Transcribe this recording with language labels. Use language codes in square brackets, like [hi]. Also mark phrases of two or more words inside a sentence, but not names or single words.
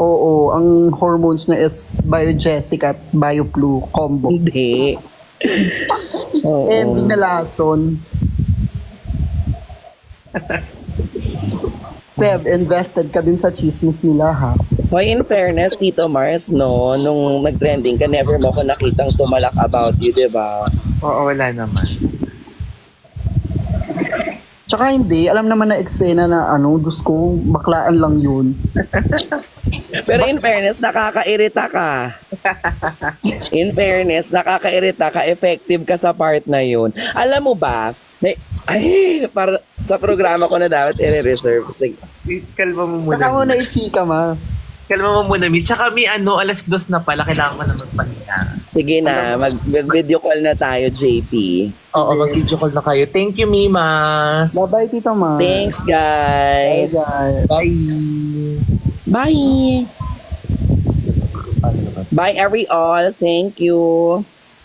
[tl] Oo, ang hormones niya is Biogesic at Bioflu combo. Hindi. Oo. Ending na lason. Seb, invested ka din sa chismis nila, ha? Hoy, [en] in fairness, [tl] Tito Mars, no, nung nag-trending ka, never mo ko nakitang tumalak [en] about you, [tl] di ba? Oo, wala naman. Tsaka hindi, alam naman na eksena na Diyos ko, baklaan lang yun. Pero [en] in fairness, [tl] nakakairita ka. [en] In fairness, [tl] nakakairita ka, effective ka sa part na yun. Alam mo ba, para sa programa ko na dapat i-reserve. Sige. Kalma mo muna. Saka mo na i-chika, ma. Kalma mo muna, Mi. Tsaka Mi, 2:00 na pala. Kailangan ko na magpahinga. Sige na, mag- [en] video call [tl] na tayo, JP. Oo, mag- [en] video call [tl] na kayo. [en] Thank you, Mimas. Bye-bye, Tito Ma. Thanks, Bye, guys. guys. Bye. Bye. Bye, every all. Thank you.